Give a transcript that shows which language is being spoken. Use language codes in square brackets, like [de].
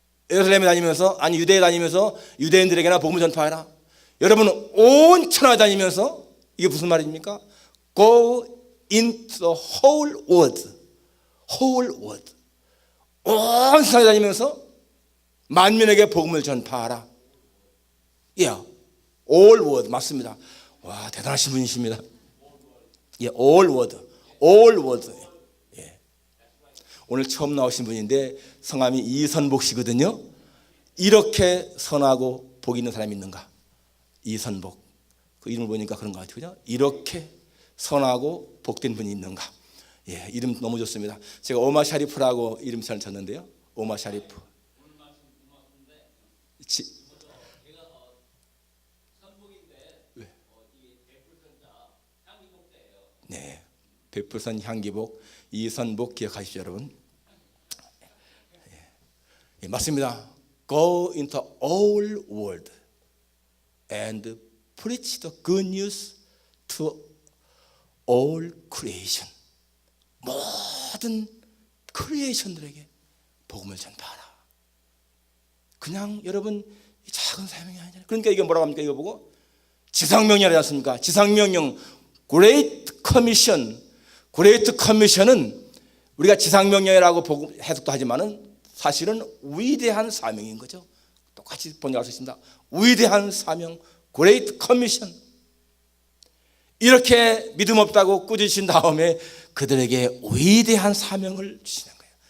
[ko] 예루살렘에 다니면서, 아니 유대에 다니면서 유대인들에게나 복음을 전파하라. 여러분, 온 천하에 다니면서 이게 무슨 말입니까? [en] Go into the whole world. whole world. [ko] 온 세상에 다니면서 만민에게 복음을 전파하라. [en] Yeah, all world [ko] 맞습니다. 와, 대단하신 분이십니다. [en] Yeah, all world, all world. [ko] 예. 오늘 처음 나오신 분인데 성함이 이선복 씨거든요. 이렇게 선하고 복 있는 사람이 있는가? 이선복. 그 이름을 보니까 그런 것 같아요. 이렇게 선하고 복된 분이 있는가? 예, 이름 너무 좋습니다. 제가 오마 샤리프라고 이름 잘 쳤는데요. 오마 샤리프. 네, 백불선 향기복 이선복 기억하십시오, 여러분. 예, 맞습니다. [en] Go into all world and preach the good news to all creation. [ko] 모든 크리에이션들에게 복음을 전파하라. 그냥 여러분 작은 사명이 아니잖아요. 그러니까 이게 뭐라고 합니까? 이거 보고 지상명령이라지 않습니까? 지상명령, Great Commission. Great Commission은 우리가 지상명령이라고 해석도 하지만은 사실은 위대한 사명인 거죠. 똑같이 번역할 수 있습니다. 위대한 사명, Great Commission. 이렇게 믿음 없다고 꾸짖으신 다음에 그들에게 위대한 사명을 주시는 거예요.